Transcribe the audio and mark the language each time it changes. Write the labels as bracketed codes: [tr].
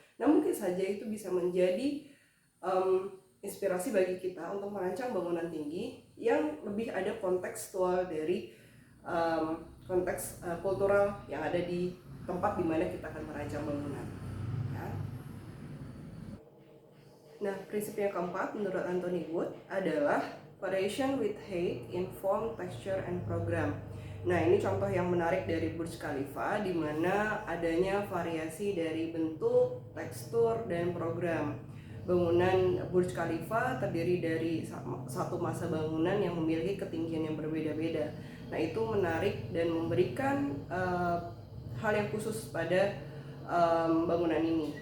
[id] Nah, mungkin saja itu bisa menjadi inspirasi bagi kita untuk merancang bangunan tinggi yang lebih ada kontekstual dari konteks kultural yang ada di tempat di mana kita akan merancang bangunan. Ya. Nah, prinsip yang keempat menurut Anthony Wood adalah [en] variation with height, in form, texture, and program. [id] Nah, ini contoh yang menarik dari Burj Khalifa, di mana adanya variasi dari bentuk, tekstur, dan program. Bangunan Burj Khalifa terdiri dari satu masa bangunan yang memiliki ketinggian yang berbeda-beda. Nah, itu menarik dan memberikan hal yang khusus pada bangunan ini.